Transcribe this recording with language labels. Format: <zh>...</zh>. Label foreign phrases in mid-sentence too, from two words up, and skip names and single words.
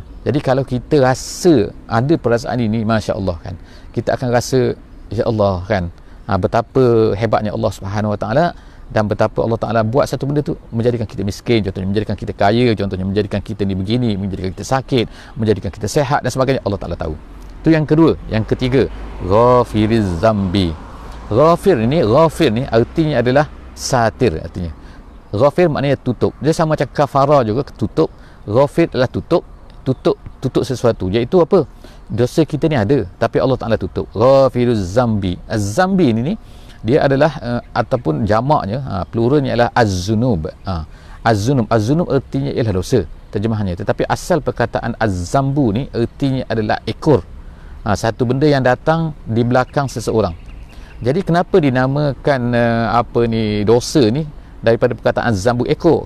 <ms>Jadi kalau kita rasa ada perasaan ini,</ms> <ar>Masya Allah</ar> <ms>kan, kita akan rasa</ms> <ar>insya Allah</ar> <ms>kan, betapa hebatnya</ms> <ar>Allah Subhanahu Wa Ta'ala,</ar> <ms>dan betapa Allah Ta'ala buat satu benda tu menjadikan kita miskin, contohnya menjadikan kita kaya, contohnya menjadikan kita ni begini, menjadikan kita sakit, menjadikan kita sehat dan sebagainya, Allah Ta'ala tahu. Itu yang kedua. Yang ketiga,</ms> <ar>Ghafiriz Zambi.</ar> <ms>Ghafir ni artinya adalah satir. Artinya Ghafir maknanya tutup. Dia sama macam kafara juga, tutup. Ghafir adalah tutup sesuatu, iaitu apa? Dosa kita ni ada tapi Allah Ta'ala tutup.</ms> <ar>Ghafiruz Zambi.</ar> <ms>Az-Zambi ni dia adalah ataupun jamaknya, pluralnya adalah az-zunub. Az-zunub artinya ialah dosa terjemahannya, tetapi asal perkataan az-zambu ni artinya adalah ekor. Satu benda yang datang di belakang seseorang. Jadi kenapa dinamakan dosa ni daripada perkataan zambu ekor?</ms>